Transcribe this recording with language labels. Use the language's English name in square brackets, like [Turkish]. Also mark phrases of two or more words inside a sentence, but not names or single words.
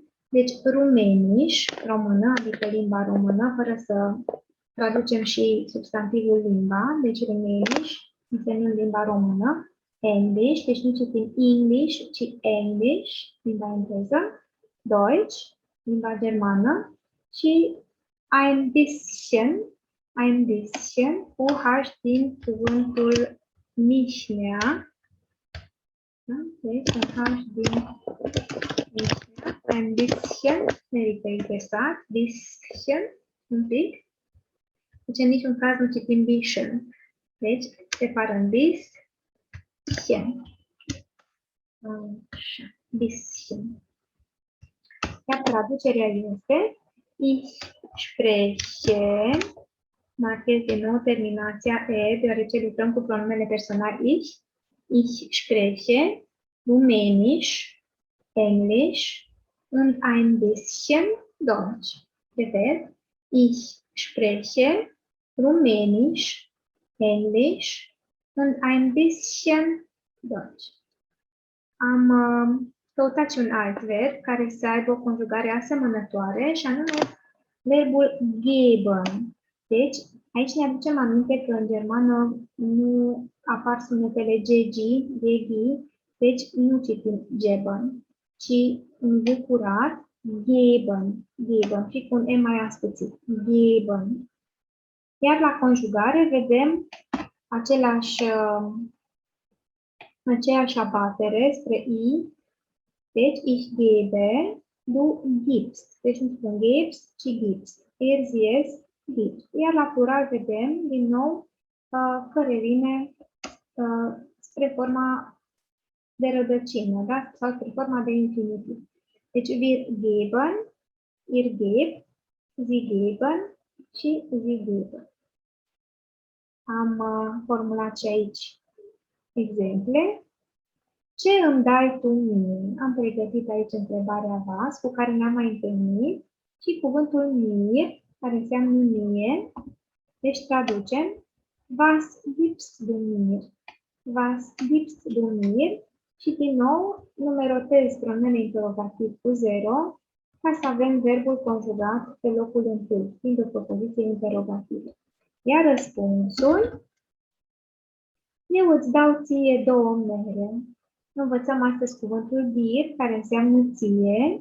[Romanian] Deci, rumeniș, română, adică limba română, fără să traducem și substantivul limba. Deci, rumeniș, însemnând limba română. English, deci nu citim English, ci English, limba engleză. Deutsch, limba germană. Și [German] ein bisschen, [Romanian] cu H din cuvântul mișnea. Da? Deci, un H din mișnea. [German] Ein bisschen, [Romanian] merită interesat. Bisschen, un pic. Deci, în niciun caz nu citim bisschen. Deci, separăm bisschen. Așa, bisschen. Iar traducerea este [German] ich spreche, [Romanian] marchez din nou terminația e, deoarece lucrăm cu pronumele personal [German] ich spreche, Rumänisch, Englisch und ein bisschen Deutsch. Repet, ich spreche, Rumänisch, Englisch und ein bisschen Deutsch. [Romanian] Am căutat și un alt verb care să aibă o conjugare asemănătoare și anume verbul geben. Deci, aici ne aducem aminte că în germană nu apar sunetele gegi, deci nu citim geben, ci în V curat, geben, și cu un E mai ascuțit, geben. Iar la conjugare vedem aceeași abatere spre I. Deci, [German] ich gebe, du gibst. [Romanian] Deci nu spun gibst, ci gibst. [German] Er, sie, es, gibst. [Romanian] Iar la plural vedem, din nou, că revine spre forma de rădăcină, da? Sau spre forma de infinitiv. Deci, [German] wir geben, ihr gebt, sie geben și sie geben. [Romanian] Am formulat și aici exemple. Ce îmi dai tu mie? Am pregătit aici întrebarea vas, cu care ne-am mai întâlnit, și cuvântul mir, care înseamnă mie. Deci traducem [German] was gibst du mir? Was gibst du mir? [Romanian] Și din nou numerotez pronumele interrogativ cu 0 ca să avem verbul conjugat pe locul întâi, fiind o propoziție interrogativă. Iar răspunsul: eu îți dau ție 2 mere. Învățăm astăzi cuvântul dir, care înseamnă ție.